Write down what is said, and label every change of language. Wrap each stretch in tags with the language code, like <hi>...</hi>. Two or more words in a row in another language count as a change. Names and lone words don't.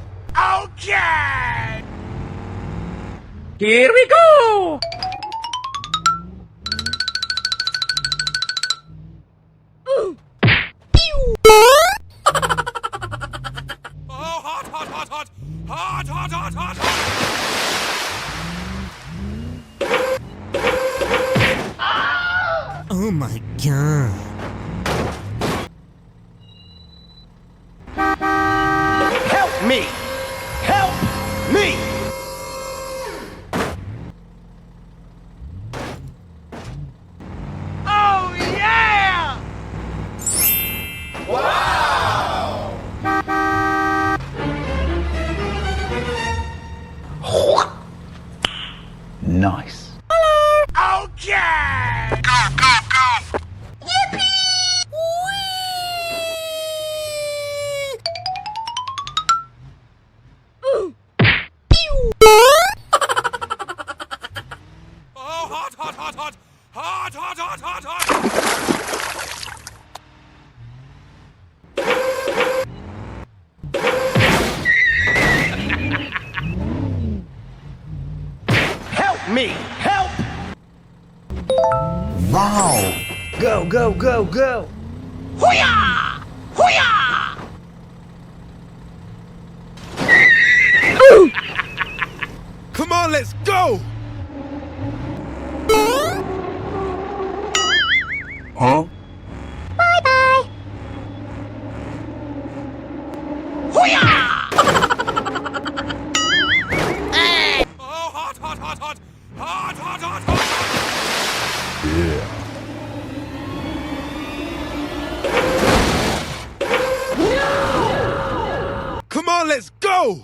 <en>Okay! Here we go! Oh, hot, hot, hot, hot! Hot, hot, hot, hot, hot! Oh my god. Help me! Help me! Oh, yeah! Wow! Nice. Hello! Okay! Go, go, go! Yippee! Oh, hot, hot, hot, hot! Hot, hot, hot, hot, hot! Help me! Help! Wow. Go, go, go, go! Hoo-yah! Hoo-yah! Come on, let's go! Huh? Hoo-yah! Oh, hot, hot, hot, hot! Hot, hot, hot, hot, hot! Come on, let's go!</en>